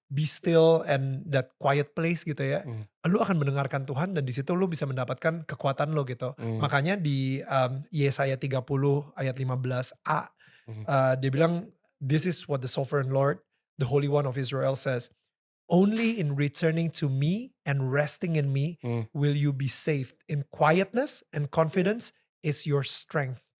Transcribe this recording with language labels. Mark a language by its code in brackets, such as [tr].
[en] be still and that quiet place [id] gitu ya, mmm, lu akan mendengarkan Tuhan dan di situ lu bisa mendapatkan kekuatan lu gitu. mmm, Makanya di, Yesaya 30 ayat 15a, mhm, dia bilang, [en] "This is what the sovereign Lord, the Holy One of Israel says, only in returning to me and resting in me mmm, will you be saved. In quietness and confidence is your strength."